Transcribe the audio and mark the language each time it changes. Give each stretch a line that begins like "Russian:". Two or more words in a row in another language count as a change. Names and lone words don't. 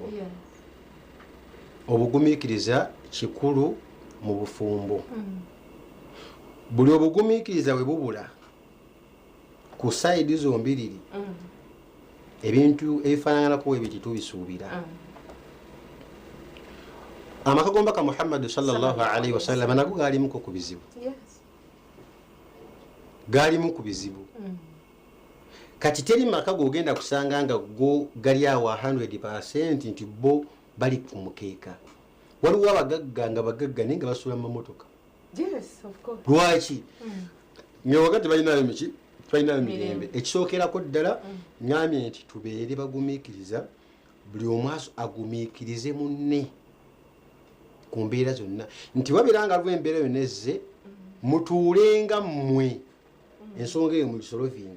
Ganda: Obugumiikiriza kikulu mu bufumbo. Buli obugumiikiriza bwe bubula ku sayidi zombiriri ebintu ebifaananako ebiti tubisuubira. Amaka g'omubaka Muhammad
Arabic: صلى الله عليه وسلم
Ganda: nago gaalimu ku bizibu. Gaalimu ku bizibu. Kati teri maka gogenda kusanga nga go gali awo 100% nti bo bali ku mukeeka. Waliwo abagagga nga bagagga naye nga basuula mu mamotoka.
English: Yes, of course.
Ganda: Lwaki? Nyoga tebalinayo miki? Tebalinayo mirembe. Ekisookerako ddala nyamye nti tubeere bagumiikiriza buli omu agumiikirize munne ku mbeera zonna nti wabiranga lw'embeera yonna ezze mutuulenga mmwe ensonga eyo mugisolovinge.